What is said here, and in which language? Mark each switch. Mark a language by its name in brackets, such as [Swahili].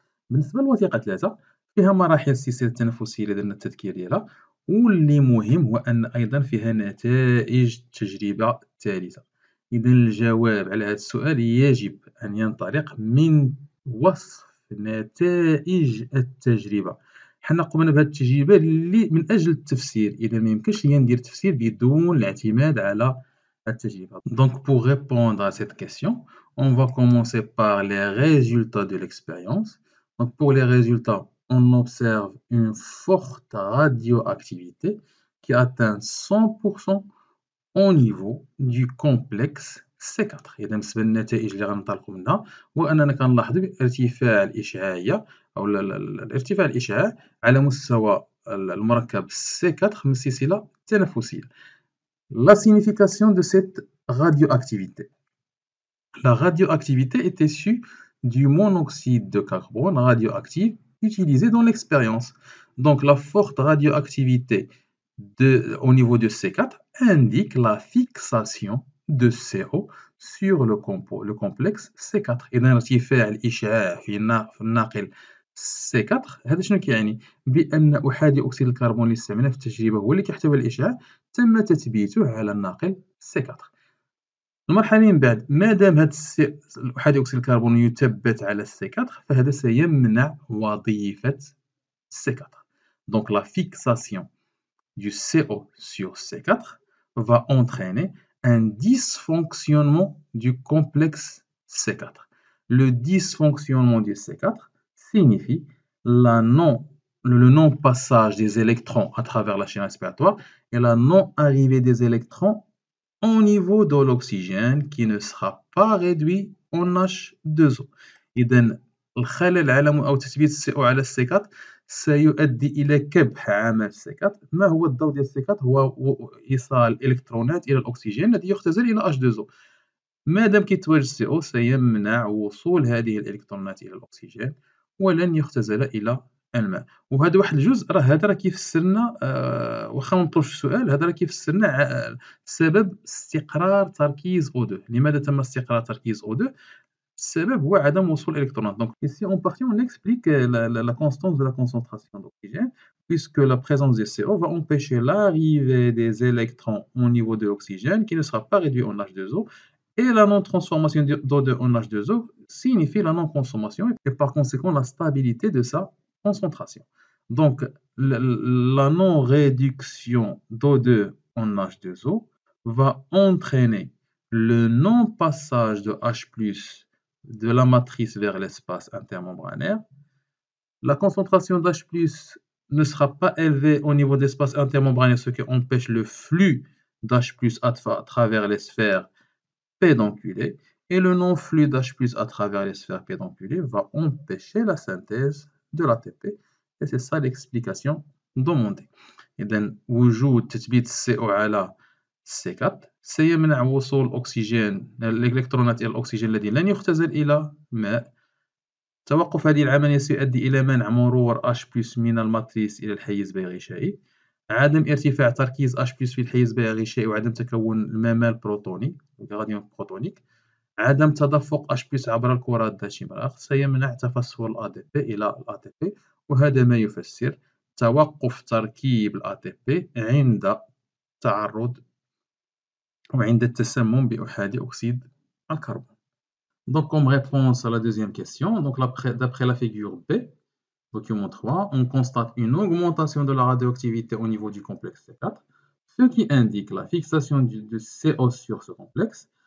[Arabic] بالنسبة للوثيقة 3 فيها مراحل السلسلة التنفسية اللي درنا التذكير ديالها، واللي مهم هو أن أيضا فيها نتائج التجربة الثالثة. إذا الجواب على هذا السؤال يجب أن ينطلق من وصف نتائج التجربة. حنا قمنا بهذه التجربة من أجل التفسير، إذا ما يمكنش ليا ندير تفسير بدون الاعتماد على التجربة. [French] Donc pour répondre à cette question, on va commencer par les résultats de l'expérience. Donc pour les résultats, on observe une forte radioactivité qui atteint 100% au niveau du complexe C4. [Arabic] إذا بالنسبة للنتائج اللي غننطلقوا منها هو أننا كنلاحظوا ارتفاع الإشعاعية أو ارتفاع الإشعاع على مستوى المركب C4 من السلسلة التنفسية. [French] La signification de cette radioactivité. La radioactivité est issue du monoxyde de carbone radioactif utilisé dans l'expérience. Donc la forte radioactivité au niveau de C4 indique la fixation de CO sur le complexe C4. [Arabic] إذا ارتفاع الإشعاع في الناقل C4 هذا شنو كيعني؟ بأن أحادي أكسيد الكربون اللي استعملناه في التجربة هو اللي كيحتوي على الإشعاع تم تثبيته على الناقل C4. المرحلة اللي من بعد، ما دام هاد أحادي أكسيد الكربون يثبت على C4 فهذا سيمنع وظيفة C4. [French] Donc la fixation du CO sur C4 va entraîner un dysfonctionnement du complexe C4. Le dysfonctionnement du C4 signifie le non-passage des électrons à travers la chaîne respiratoire et la non-arrivée des électrons au niveau de l'oxygène qui ne sera pas réduit en H2O. [Arabic] إذا الخلل على أو تثبيت CO على C4 سيؤدي إلى كبح عمل C4. ما هو الدور ديال C4؟ هو إيصال الإلكترونات إلى الأكسجين الذي يختزل إلى H2O. ما دام كيتواجد CO سيمنع وصول هذه الإلكترونات إلى الأكسجين ولن يختزل إلى الماء. وهذا واحد الجزء هذا راه كيفسر لنا واخا ما نطولش السؤال، هذا راه كيفسر لنا سبب استقرار تركيز O2. لماذا تم استقرار تركيز O2؟ السبب هو عدم وصول الإلكترونات. [French] Donc ici en partie on explique la constance de la concentration d'oxygène, puisque la présence des CO va empêcher l'arrivée des électrons au niveau de l'oxygène qui ne sera pas réduit en H2O, et la non-transformation d'O2 en H2O signifie la non-consommation et par conséquent la stabilité de sa concentration. Donc la non-réduction d'O2 en H2O va entraîner le non-passage de H+ de la matrice vers l'espace intermembranaire. La concentration d'H+ ne sera pas élevée au niveau de l'espace intermembranaire, ce qui empêche le flux d'H+ à travers les sphères pédonculées, et le non-flux d'H+ à travers les sphères pédonculées va empêcher la synthèse de l'ATP, et c'est ça l'explication demandée. [Arabic] إذن وجود تثبيت CO على C4 سيمنع وصول الإلكترونات إلى الأكسجين الذي لن يختزل إلى ماء. توقف هذه العملية سيؤدي إلى منع مرور H+ من الماتريس إلى الحيز بغشائي، عدم ارتفاع تركيز H+ في الحيز بغشائي وعدم تكون الممال بروتوني غاديون بروتونيك، عدم تدفق H+ عبر الكرات ذات المناخ سيمنع تفسّر الATP إلى الATP، وهذا ما يفسر توقف تركيب الATP عند التعرض وعند التسمم بأحادي أكسيد الكربون. [French] Donc comme réponse à la deuxième question, donc d'après la figure B, document 3, on constate une augmentation de la radioactivité au niveau du complexe C4, ce qui indique la fixation de CO sur ce complexe.